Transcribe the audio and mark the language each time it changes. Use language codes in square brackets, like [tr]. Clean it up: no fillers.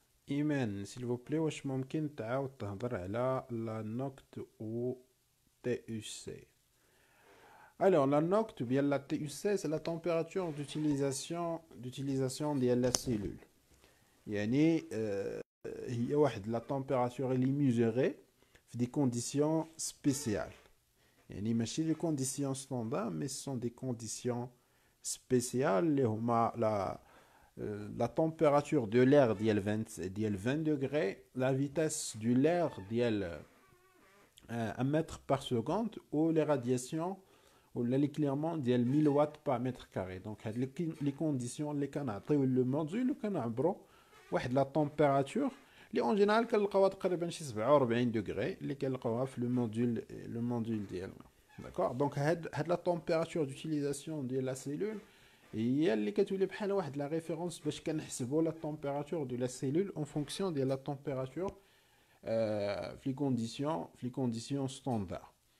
[ar] ايمان سيل فو بلي، واش ممكن تعاود تهضر على لا نوكت و تي يو سي؟ [fr] Alors, la NOCT ou bien la TUC, c'est la température d'utilisation de la cellule. [ar] يعني هي واحد [fr] la température اللي mesurée في des conditions spéciales. [ar] يعني ماشي [fr] les conditions standards, mais ce sont des conditions spéciales [ar] اللي هما [fr] la température de l'air ديال 20 degrés, la vitesse de l'air ديال 1 mètre par seconde, ou les radiations ou l'éclairement ديال 1000 watts par mètre carré. Donc هاد les conditions [ar] اللي كنعطيو [fr] le module [ar] وكنعبروا واحد [fr] la température اللي اون جينيرال كنلقاوها تقريبا شي 47 degrés اللي كنلقاوها في le module [ar] ديالنا. [fr] D'accord. Donc هاد la température d'utilisation de la cellule [ar] هي اللي كتولي بحال واحد [fr] la référence [ar] باش كنحسبوا [fr] la température de la cellule en fonction de la température في les conditions standards.